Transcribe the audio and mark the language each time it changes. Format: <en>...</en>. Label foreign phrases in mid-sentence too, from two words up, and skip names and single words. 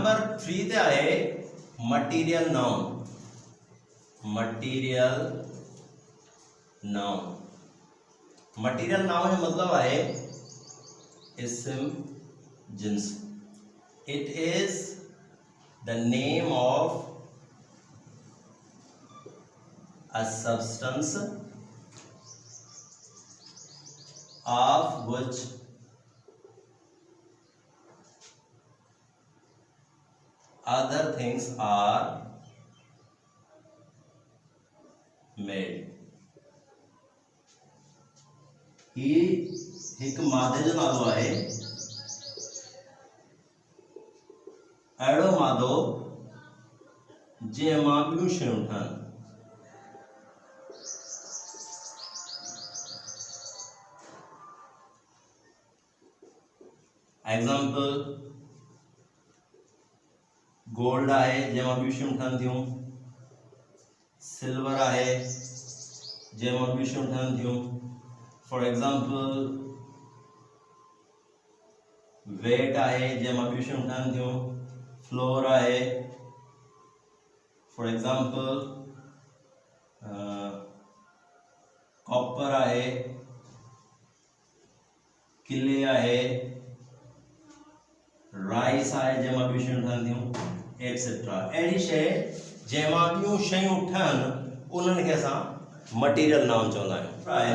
<sd>नंबर 3 ते आहे</sd> <en>material noun. material noun, material noun</en> <sd>जो मतलब है इसम जिन्स।</sd> <en>it is the name of a substance of which other things are made।</en> <sd>ही एक मादे जो नालो आहे, अहिड़ो मादो जंहिं मां ॿियूं शयूं ठहनि।</sd> <en>example gold</en> <sd>आहे जंहिं मां ॿियूं शयूं ठहनि थियूं, सिल्वर आहे जंहिं मां ॿियूं शयूं ठहनि थियूं।</sd> <en>for example wheat</en> <sd>आहे जंहिं मां ॿियूं शयूं ठहनि थियूं, फ्लोर आहे।</sd> <en>for example copper</en> <sd>आहे, किले आहे, राइस आहे जंहिं मां ॿियूं शयूं ठहनि थियूं, एक्सेट्रा। अहिड़ी शइ जंहिं मां ॿियूं शयूं ठहनि उन्हनि खे असां</sd> <en>material noun</en> <sd>चवंदा आहियूं।</sd>